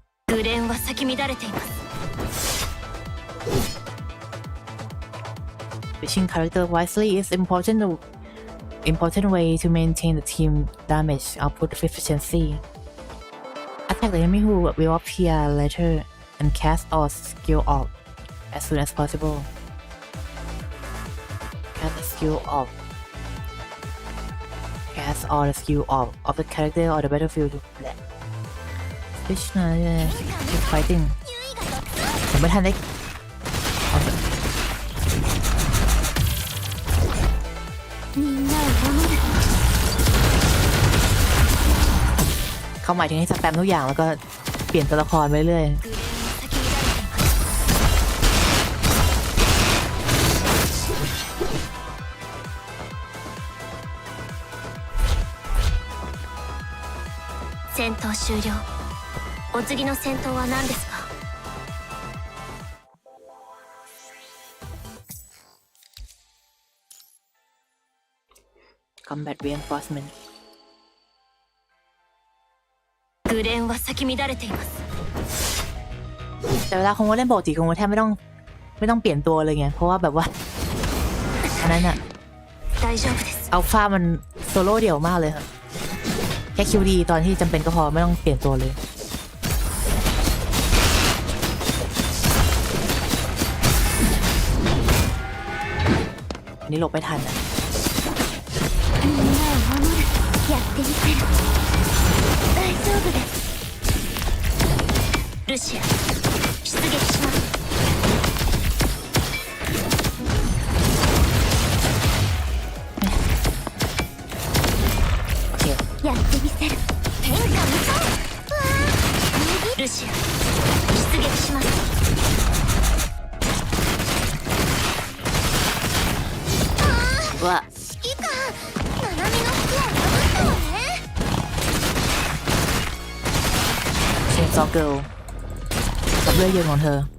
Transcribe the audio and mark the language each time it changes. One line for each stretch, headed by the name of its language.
Japanese: グレンは咲き乱れています。
English: Switching character wisely is important way to maintain the team damage output efficiency. Attack the enemy who will appear later and cast all skill off as soon as possible. Cast the skill off. Cast all the skill off of the character or the battlefield. Switch keep fighting.
Thai: ผมไม่ทันได้เขาหมายถึงให้สแปมทุกอย่างแล้วก็เปลี่ยนตัวละครไปเรื่อย
Japanese: 戦闘終了。お次の戦闘は何ですか。
English: Combat Reinforcement
Japanese: グレンは咲き乱れています。
Thai: แต่เวลาคงว่าเล่นปกติคงว่าแทบไม่ต้องเปลี่ยนตัวเลยไงเพราะว่าแบบว่าอันนั้นอะอัลฟามันโซโล่เดี่ยวมากเลยค่ะแค่คิวดีตอนที่จำเป็นก็พอไม่ต้องเปลี่ยนตัวเลยอันนี้หลบไม่ทันนะ
Japanese: ルシア出撃します。やってみせる。天下無双。ルシア出撃します。うわ指揮官ナナミの服を破ったわね。
Thai: เชนซอเกิลกับเลือดเย็นของเธอ